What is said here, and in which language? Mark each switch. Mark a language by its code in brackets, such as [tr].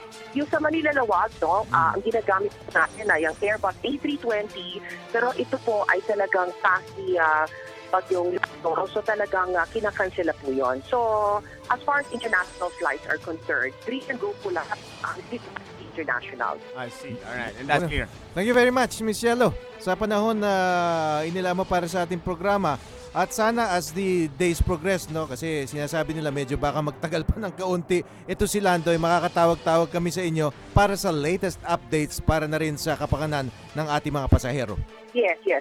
[tl] Yung sa Manila Lawag, ang ginagamit natin ay ang Airbus A320, pero ito po ay talagang pasti pag yung so talagang kinakansela po yun. [en] So, as far as international flights are concerned, green and go [tl] po lahat ang [en] international. I see. Alright, and that's clear. Thank you very much, [tl] Miss Cielo, sa panahon na inila mo para sa ating programa. At sana [en] as the days progress, [tl] no, kasi sinasabi nila medyo baka magtagal pa ng kaunti, ito si Lando ay makakatawag-tawag kami sa inyo para sa latest updates para na rin sa kapakanan ng ating mga pasahero. [en] Yes.